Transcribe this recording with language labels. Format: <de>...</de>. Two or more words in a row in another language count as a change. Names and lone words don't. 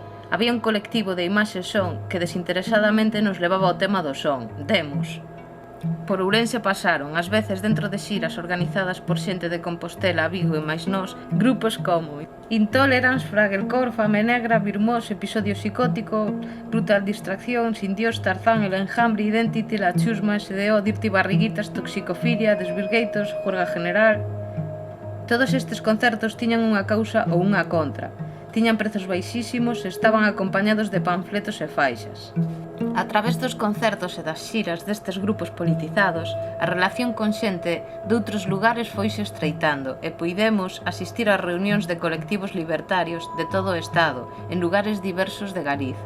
<gl>Había un colectivo de Imaxe e Son que desinteresadamente nos levaba ao tema do son, Demos. Por Ourense pasaron, ás veces dentro de xiras organizadas por xente de Compostela, Vigo e máis nós, grupos como Intolerance, Fragelcore, Fame Negra, Birmós, Episodio Psicótico, Brutal Distracción, Sin Dios, Tarzán, El Enjambre, Identity, La Chusma, SDO, Dirty Barriguitas, Toxicofilia, Desvirgatos, Juerga General. Todos estes concertos tiñan unha causa ou unha contra. Tiñan prezos baixísimos e estaban acompañados de panfletos e faixas. A través dos concertos e das xiras destes grupos politizados, a relación con xente doutros lugares foise estreitando e puidemos asistir ás reunións de colectivos libertarios de todo o Estado, en lugares diversos de Galiza.</gl>